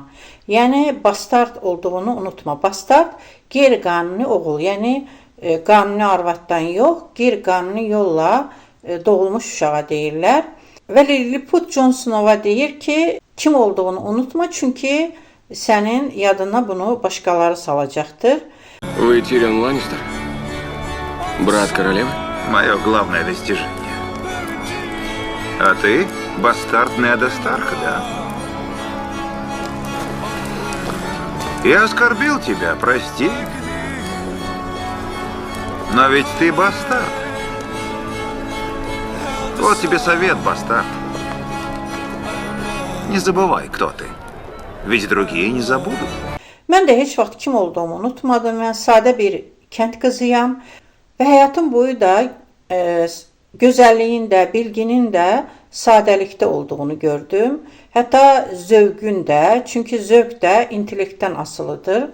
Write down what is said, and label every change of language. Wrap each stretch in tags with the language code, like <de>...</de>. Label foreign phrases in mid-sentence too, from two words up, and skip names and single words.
<az>Yəni bastard olduğunu unutma. Bastard qeyri-qanuni oğul, yəni qanuni arvaddan yox, qeyri-qanuni yolla doğulmuş uşağa deyirlər. Və Lilliput Jon Snow'a deyir ki, kim olduğunu unutma, çünki sənin yadına bunu başqaları salacaqdır.</az> <ru>Вы Тирион Ланнистер? Брат королевы? Мое главное достижение. А ты бастард Неда Старка, да? Я оскорбил тебя, прости. Но ведь ты бастард. Вот тебе совет, бастард. Не забывай, кто ты. Ведь другие не забудут.</ru> <az>Mən də heç vaxt kim olduğumu unutmadım. Mən sadə bir kənd qızıyam və həyatım boyu da gözəlliyin də, bilginin də sadəlikdə olduğunu gördüm. Hətta zövqün də, çünki zövq də intellektdən asılıdır.</az>